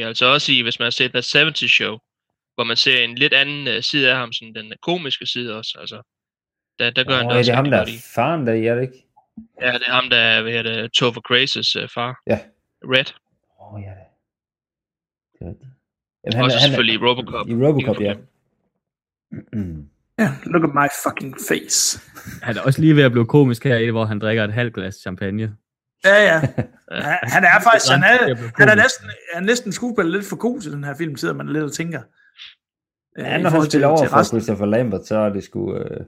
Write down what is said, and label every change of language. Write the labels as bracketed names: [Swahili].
[Danish] Altså også i, hvis man har set The 70's Show, hvor man ser en lidt anden side af ham, sådan den komiske side også. Altså, der gør han det også. Det er ham, der er faren, der er det ikke? Ja, det er ham, der er, hvad hedder det, Topher Grace's far. Ja. Red. Åh, ja. Også selvfølgelig Robocop. I Robocop, ja. [English] Yeah, look at my fucking face. [Danish] Han er også lige ved at blive komisk her, hvor han drikker et halvt glas champagne. Ja, ja. Ja. Han er faktisk, han er næsten skuespiller lidt for cool til den her film, sidder man lidt og tænker. Ja, når han spiller over for Christopher Lambert, så er det sgu...